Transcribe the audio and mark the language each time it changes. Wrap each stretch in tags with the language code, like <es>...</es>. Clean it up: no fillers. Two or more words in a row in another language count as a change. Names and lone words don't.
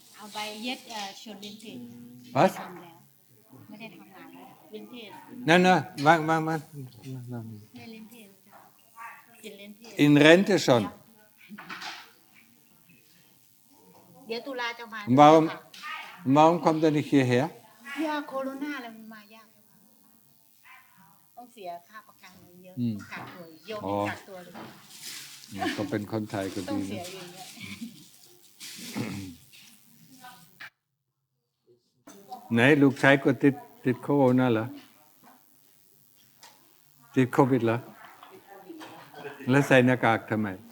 <de>Was? Nein, wang. In Rente schon. Warum kommt er nicht hierher?</de> <th>Ja, Corona แล้วมันมายากต้องเสียค่าประกันเยอะกักตัวโยมกักตัวเลย ก็เป็นคนไทยก็ดีนะไหนลูกชายก็ติดโควิดเหรอติดโควิดเหรอแล้วใส่หน้ากากทำไม</th>